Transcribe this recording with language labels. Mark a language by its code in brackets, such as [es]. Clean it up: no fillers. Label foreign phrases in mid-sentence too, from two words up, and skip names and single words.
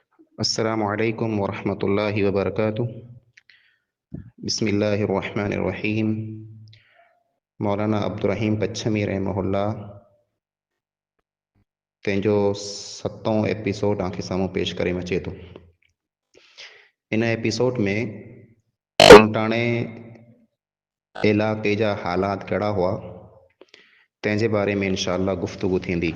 [ar] السلام عليكم ورحمة الله وبركاته. بسم الله الرحمن الرحيم. [sd] मौलाना अब्दुर रहीम पच्छमी रहमहुल्लाह तंहिंजो 7हों एपिसोड तव्हांखे साम्हूं पेश करे अचे थो। इन एपिसोड में उणिटाणे इलाइक़े जा हालात कहिड़ा हुआ तंहिंजे बारे में इंशाअल्लाह गुफ़्तगू थींदी।